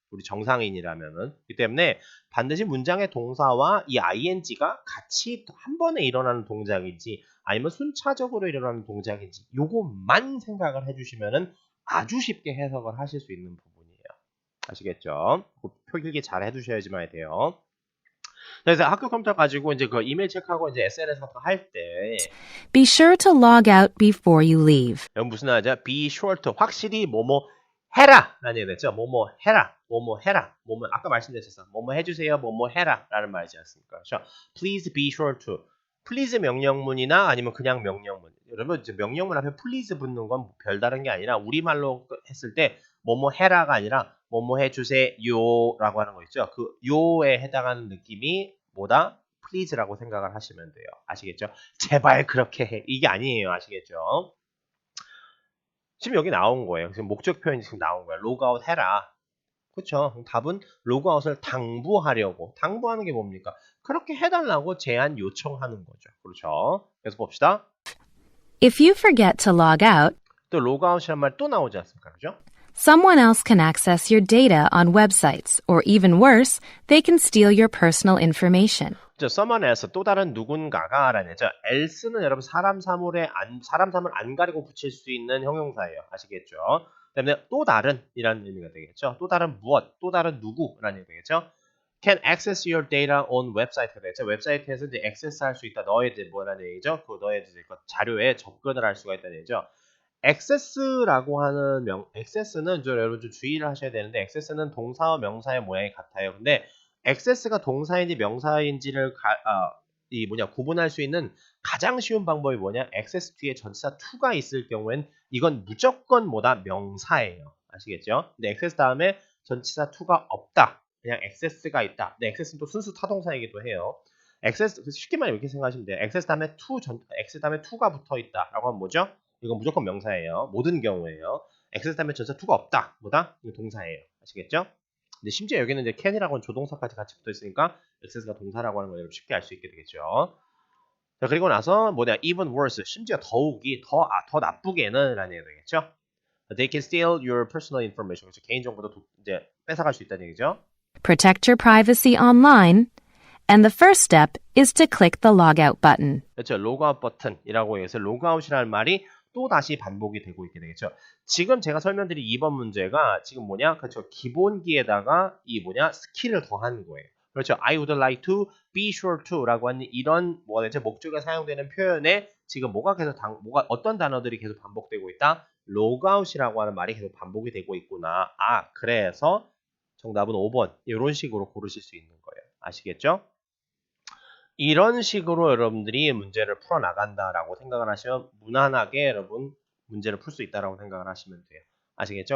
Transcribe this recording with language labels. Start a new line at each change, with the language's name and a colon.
Korean: 우리 정상인이라면은. 그렇기 때문에 반드시 문장의 동사와 이 ing가 같이 한 번에 일어나는 동작인지 아니면 순차적으로 일어나는 동작인지 요것만 생각을 해주시면은 아주 쉽게 해석을 하실 수 있는 부분이에요. 아시겠죠? 표기기 잘 해두셔야지만 돼요. 그래서 학교 컴퓨터 가지고 이제 그 이메일 체크하고 이제 SNS 같은 거 할 때
English: Be sure to log out before you leave.
Korean: 여기 무슨 말이죠?
English: Be sure to
Korean: 확실히 뭐뭐 해라 라는 얘기 됐죠. 뭐뭐 해라, 뭐뭐 해라, 뭐뭐 아까 말씀드렸었어. 뭐뭐 해주세요, 뭐뭐 해라 라는 말이지 않습니까?
English: 그렇죠? Please be sure to.
Korean: please 명령문이나 아니면 그냥 명령문. 여러분 이제 명령문 앞에 please 붙는 건 별다른 게 아니라 우리말로 했을 때 뭐뭐 해라가 아니라 뭐뭐 해주세요라고 하는 거 있죠. 그 요에 해당하는 느낌이 뭐다? please라고 생각을 하시면 돼요. 아시겠죠? 제발 그렇게 해. 이게 아니에요. 아시겠죠? 지금 여기 나온 거예요. 지금 목적 표현이 지금 나온 거예요. 로그아웃 해라. 그렇죠? 답은 로그아웃을 당부하는 게 뭡니까? 그렇게 해달라고 제안 요청하는 거죠. 그렇죠? 그래서 봅시다.
English: If you forget to log out,
Korean: 또 로그아웃이란 말 또 나오지 않습니까? 그죠?
English: someone else can access your data on websites, or even worse, they can steal your personal information.
Korean: someone else 또 다른 누군가가 라는 죠. else는 여러분 사람 사물을 안 가리고 붙일 수 있는 형용사예요. 아시겠죠? 그다음에 또 다른이라는 의미가 되겠죠. 또 다른 무엇, 또 다른 누구라는 의미가 되겠죠.
English: Can access your data on website가 되죠.
Korean: 웹사이트에서 이제 액세스할 수 있다. 너의 뭐라는 얘기죠? 그 너의 자료에 접근을 할 수가 있다는 얘기죠. access라고 하는 access는 여러분 좀 주의를 하셔야 되는데 access는 동사와 명사의 모양이 같아요. 근데 access가 동사인지 명사인지를 구분할 수 있는 가장 쉬운 방법이 뭐냐? access 뒤에 전치사 to가 있을 경우엔 이건 무조건 명사예요. 아시겠죠? 근데 access 다음에 전치사 to가 없다. 그냥 access가 있다. 근데 access는 또 순수 타동사이기도 해요. access 쉽게 말하면 이렇게 생각하시면 돼요. access 다음에 to가 붙어 있다라고 하면 뭐죠? 이건 무조건 명사예요. 모든 경우에요. access 다음에 전치사 to가 없다. 뭐다? 이거 동사예요. 아시겠죠? 근데 심지어 여기는 이제 can이라고는 조동사까지 같이 붙어 있으니까 access가 동사라고 하는 걸 쉽게 알 수 있게 되겠죠. 자, 그리고 나서 even worse, 심지어 더욱이 더 나쁘게는 라는 얘기가 되겠죠.
English: They can steal your personal information.
Korean: 그래서 개인정보도 이제 뺏어갈 수 있다는 얘기죠.
English: protect your privacy online, and the first step is to click the logout button.
Korean: 그렇죠. 로그아웃 버튼이라고 해서 로그아웃이라는 말이 또 다시 반복이 되고 있게 되겠죠. 지금 제가 설명드린 2번 문제가 지금 뭐냐? 그렇죠. 기본기에다가 이 뭐냐? 스킬을 더한 거예요. 그렇죠.
English: I would like to be sure to라고
Korean: 하는 이런 뭐가 되죠? 목적에 사용되는 표현에 지금 뭐가 계속 뭐가 어떤 단어들이 계속 반복되고 있다? 로그아웃이라고 하는 말이 계속 반복이 되고 있구나. 아, 그래서 정답은 5번. 이런 식으로 고르실 수 있는 거예요. 아시겠죠? 이런 식으로 여러분들이 문제를 풀어나간다라고 생각을 하시면 무난하게 여러분 문제를 풀 수 있다라고 생각을 하시면 돼요. 아시겠죠?